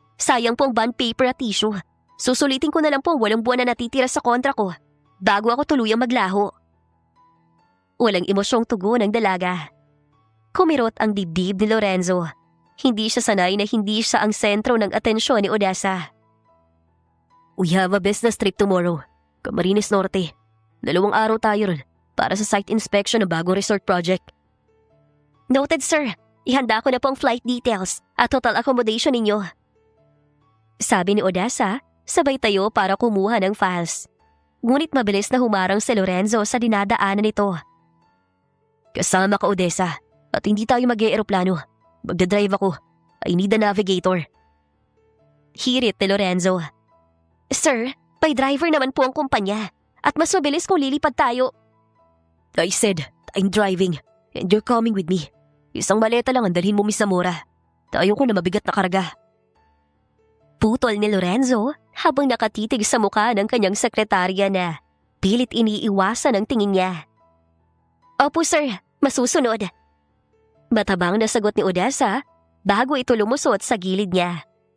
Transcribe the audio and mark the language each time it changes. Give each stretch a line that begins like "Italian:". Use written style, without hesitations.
Filipino: Sayang po ang bond paper at tissue. Susulitin ko na lang po ang 8 buwan na natitira sa kontra ko bago ako tuluyang maglaho. Walang emosyong tugon ng dalaga. Kumirot ang dibdib ni Lorenzo. Hindi siya sanay na hindi siya ang sentro ng atensyon ni Odessa.
English: We have a business trip tomorrow.
Filipino: Camarines Norte. 2 araw tayo ron para sa site inspection ng bagong resort project.
English: Noted, sir.
Filipino: Ihanda ko na po ang flight details at total accommodation ninyo. Sabi ni Odessa, sabay tayo para kumuha ng files. Ngunit mabilis na humarang si Lorenzo sa dinadaanan nito. Kasama ka, Odessa, at hindi tayo mag-e-aeroplano. Magdadrive ako.
English: I need a navigator.
Filipino: Hirit ni Lorenzo. Sir, by driver naman po ang kumpanya at mas mabilis kung lilipad tayo.
English: I said, I'm driving and you're coming with me.
Filipino: Isang maleta lang ang dalhin mo, Miss Zamora. Tayo ko na mabigat na karga. Putol ni Lorenzo habang nakatitig sa mukha ng kanyang sekretarya na pilit iniiwasan ang tingin niya. Opo, sir. Masusunod. Matabang na sagot ni Odessa bago ito lumusot sa gilid niya.